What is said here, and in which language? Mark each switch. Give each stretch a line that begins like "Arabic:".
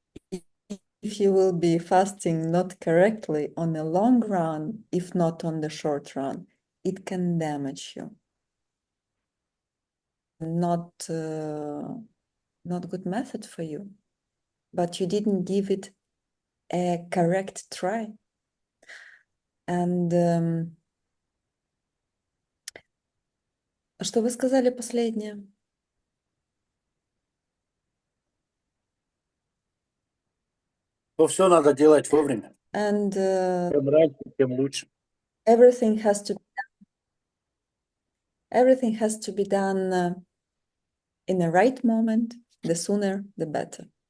English: If you will be fasting not correctly on the long run, if not on the short run, it can damage you. Not good method for you, but you didn't give it a correct try.
Russian: And что вы сказали последнее? То все надо делать вовремя.
English: And
Russian: Чем раньше, тем лучше.
English: everything has to be done in the right moment. The sooner, the better.